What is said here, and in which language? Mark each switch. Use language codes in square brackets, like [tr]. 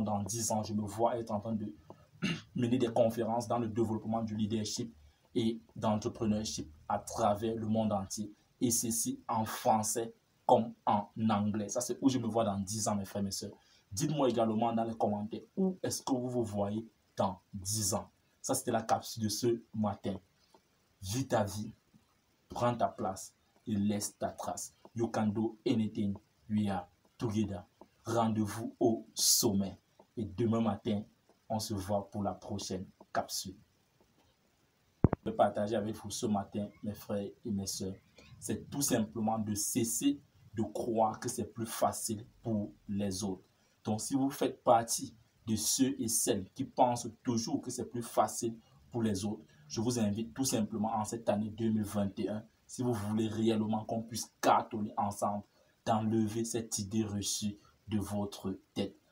[fr] Dans 10 ans, je me vois être en train de mener des conférences dans le développement du leadership et d'entrepreneurship à travers le monde entier. Et ceci en français comme en anglais. Ça, c'est où je me vois dans 10 ans, mes frères et mes sœurs. Dites-moi également dans les commentaires où est-ce que vous vous voyez dans 10 ans. Ça, c'était la capsule de ce matin. Vis ta vie, prends ta place et laisse ta trace. [en] You can do anything, we are together. [fr] Rendez-vous au sommet. Et demain matin, on se voit pour la prochaine capsule. Je vais partager avec vous ce matin, mes frères et mes sœurs. C'est tout simplement de cesser de croire que c'est plus facile pour les autres. Donc, si vous faites partie de ceux et celles qui pensent toujours que c'est plus facile pour les autres, je vous invite tout simplement en cette année 2021, si vous voulez réellement qu'on puisse cartonner ensemble, d'enlever cette idée reçue de votre tête.